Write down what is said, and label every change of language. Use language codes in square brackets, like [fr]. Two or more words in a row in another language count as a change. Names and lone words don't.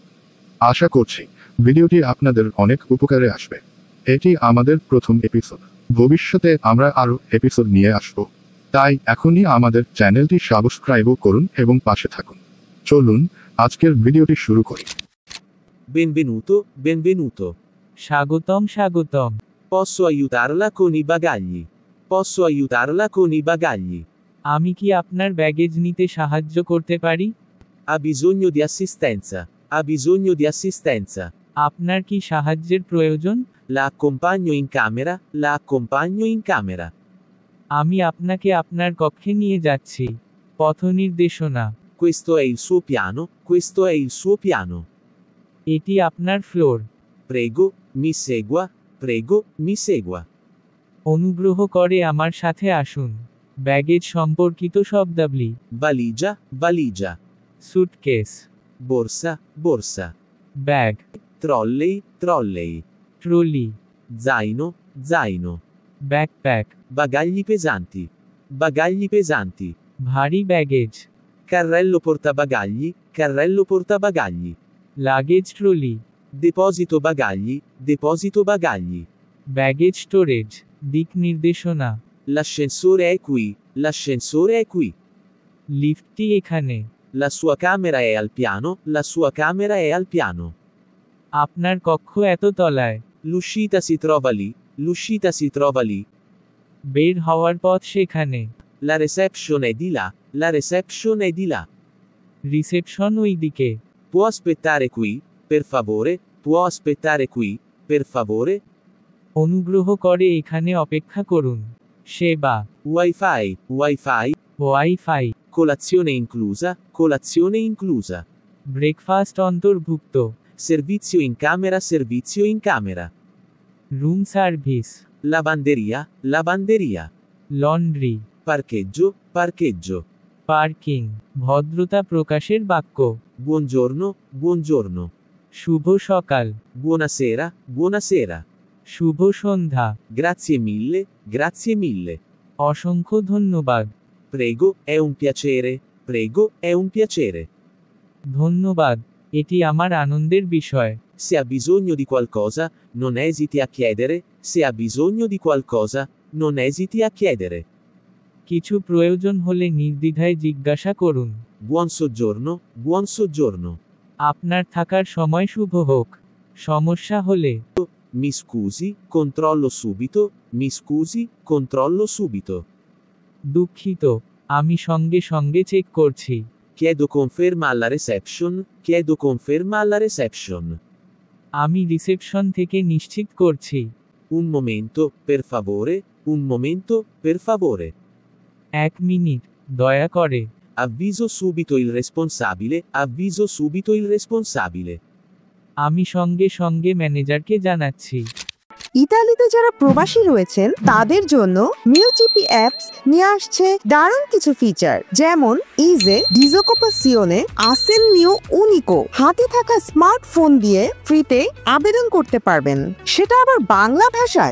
[bn] আশা করছি ভিডিওটি আপনাদের অনেক উপকারে আসবে। এটি আমাদের প্রথম এপিসোড। ভবিষ্যতে আমরা আরও এপিসোড নিয়ে আসব, তাই এখনই আমাদের চ্যানেলটি সাবস্ক্রাইব করুন এবং পাশে থাকুন। চলুন আজকের ভিডিওটি শুরু করি। [it] Benvenuto, benvenuto. [bn] স্বাগতম স্বাগতম। [it] Posso aiutarla con i bagagli? Posso aiutarla con i bagagli? [bn] আমি কি আপনার ব্যাগেজ নিতে সাহায্য করতে পারি? [it] Ha bisogno di assistenza? Ha bisogno di assistenza? [bn] আপনার কি সাহায্যের প্রয়োজন? [it] La accompagno in camera? La accompagno in camera? [bn] আমি আপনাকে আপনার কক্ষে নিয়ে যাচ্ছি। পথ নির্দেশনা। [it] Questo è il suo piano? Questo è il suo piano? [bn] এটি আপনার ফ্লোর। [it] Prego, mi segua. Prego, mi segua. [bn] অনুগ্রহ করে আমার সাথে আসুন। ব্যাগেজ সম্পর্কিত শব্দাবলী। [it] Valigia, valigia. [bn] সুটকেস, [it] Borsa, borsa. [bn] ব্যাগ, [it] Trolley, trolley. [bn] ট্রলি, [it] Zaino, zaino. [bn] ব্যাকপ্যাক, [it] Bagagli pesanti. Bagagli pesanti. [bn] ভারী ব্যাগেজ, [it] Carrello portabagagli. Carrello portabagagli. [bn] লাগেজ ট্রলি, [it] Deposito bagagli. Deposito bagagli. [bn] ব্যাগেজ স্টোরেজ, দিক নির্দেশনা। [it] L'ascensore è qui. L'ascensore è qui. [bn] লিফটটি এখানে। [it] La sua camera è al piano. La sua camera è al piano. [bn] আপনার কক্ষ এত তলায়। [it] L'uscita si trova lì. L'uscita si trova lì. [bn] বের হওয়ার পথ সেখানে। [it] La reception è di là. La reception è di là. [bn] রিসেপশন ওই দিকে। [it] Può aspettare qui, per favore? Può aspettare qui, per favore? [bn] অনুগ্রহ করে এখানে অপেক্ষা করুন। সেবা, [it] Wi-Fi, Wi-Fi, [bn] ওয়াইফাই, [it] colazione inclusa, colazione inclusa. [bn] ব্রেকফাস্ট অন্তর্ভুক্ত। [it] Servizio in camera, servizio in camera. [bn] রুম সার্ভিস, [it] Lavanderia, lavanderia. [bn] লন্ড্রি, [it] Parcheggio, parcheggio. [bn] পার্কিং। ভদ্রতা প্রকাশের বাক্য। [it] Buongiorno, buongiorno. [bn] শুভ সকাল, [it] Buonasera, buonasera. [bn] শুভ সন্ধ্যা, [it] Grazie mille, grazie mille. [bn] অসংখ্য ধন্যবাদ, [it] Prego, è un piacere. Prego, è un piacere. [bn] ধন্যবাদ, এটি আমার আনন্দের বিষয়। [it] Se ha bisogno di qualcosa, non esiti a chiedere. Se ha bisogno di qualcosa, non esiti a chiedere. [bn] কিছু প্রয়োজন হলে নির্দ্বিধায় জিজ্ঞাসা করুন। [it] Buon soggiorno, buon soggiorno. [bn] আপনার থাকার সময় শুভ হোক। সমস্যা হলে, [it] Mi scusi, controllo subito. Mi scusi, controllo subito. [bn] দুঃখিত, আমি সঙ্গে সঙ্গে চেক করছি। [it] Chiedo conferma alla reception. Chiedo conferma alla reception. [bn] আমি রিসেপশন থেকে নিশ্চিত করছি। [it] Un momento, per favore. Un momento, per favore. [bn] 1 মিনিট, দয়া করে। [it] Avviso subito il responsabile. Avviso subito il responsabile. [bn] আমি সঙ্গে সঙ্গে ম্যানেজারকে জানাচ্ছি। ইতালিতে যারা প্রবাসী রয়েছেন তাদের জন্য মিউজিপি অ্যাপস নিয়ে আসছে দারুণ কিছু ফিচার, যেমন [it] ISEE disoccupazione assegno unico. [bn] হাতে থাকা স্মার্টফোন দিয়ে ফ্রিতে আবেদন করতে পারবেন, সেটা আবার বাংলা ভাষায়।